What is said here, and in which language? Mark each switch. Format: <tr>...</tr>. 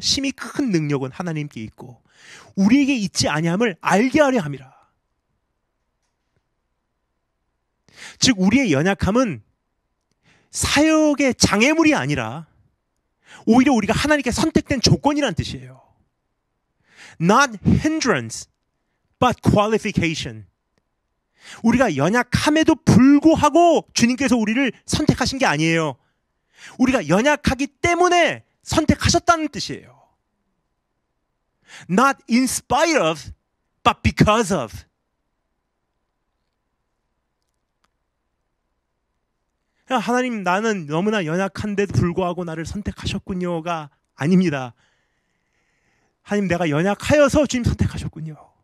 <ko>심히 큰 능력은 하나님께 있고 우리에게 있지 아니함을 알게 하려 함이라. 즉 우리의 연약함은 사역의 장애물이 아니라 오히려 우리가 하나님께 선택된 조건이란 뜻이에요.</ko> <en>Not hindrance, but qualification.</en> <ko>우리가 연약함에도 불구하고 주님께서 우리를 선택하신 게 아니에요. 우리가 연약하기 때문에 선택하셨다는 뜻이에요.</ko> <en>Not in spite of, but because of.</en> <ko>하나님 나는 너무나 연약한데도 불구하고 나를 선택하셨군요가 아닙니다. 하나님 내가 연약하여서 주님 선택하셨군요.</ko>